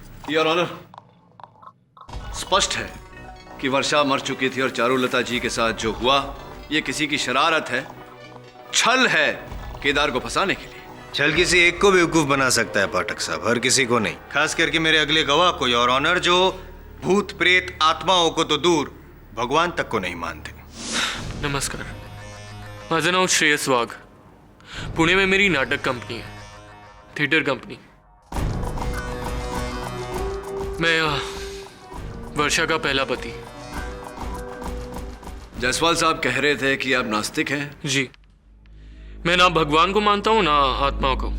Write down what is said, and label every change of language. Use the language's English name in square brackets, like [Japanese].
[Hindi] Your honour, स्पष्ट है कि वर्षा मर चुकी थी और चारुलता जी के साथ जो हुआ ये किसी की शरारत है, छल है केदार को फंसाने के लिए। छल किसी एक को बेवकूफ बना सकता है पाठक साहब, हर किसी को नहीं। खास करके मेरे अगले गवाह को, योर ऑनर, जो भूत प्रेत आत्माओं को तो दूर भगवान तक को नहीं मानते। [Marathi] नमस्कार, माझं नाव श्रेयस वाघ। [Hindi] पुणे में मेरी नाटक कंपनी है, थिएटर कंपनी। मैं वर्षा का पहला पति। जायसवाल साहब कह रहे थे कि आप नास्तिक हैं। जी, मैं ना भगवान को मानता हूँ ना आत्माओं को।